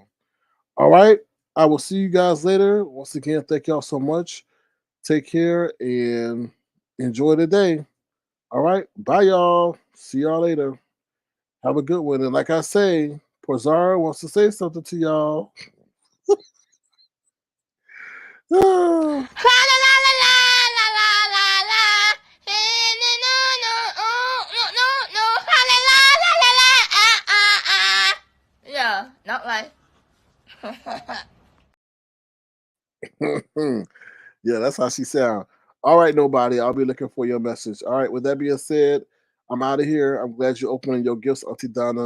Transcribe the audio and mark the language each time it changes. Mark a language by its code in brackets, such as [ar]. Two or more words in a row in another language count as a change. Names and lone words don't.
[en] All right. I will see you guys later. Once again, thank y'all so much. Take care and enjoy the day. All right. Bye, y'all. See y'all later. Have a good one. And like I say, Porzara wants to say something to y'all. Ah. La la la la la la la la. No no no no no no. La la la la la la. Yeah, not like. Yeah, that's how she sound. All right, nobody. I'll be looking for your message. All right. With that being said, I'm out of here. I'm glad you're opening your gifts, Auntie Donna.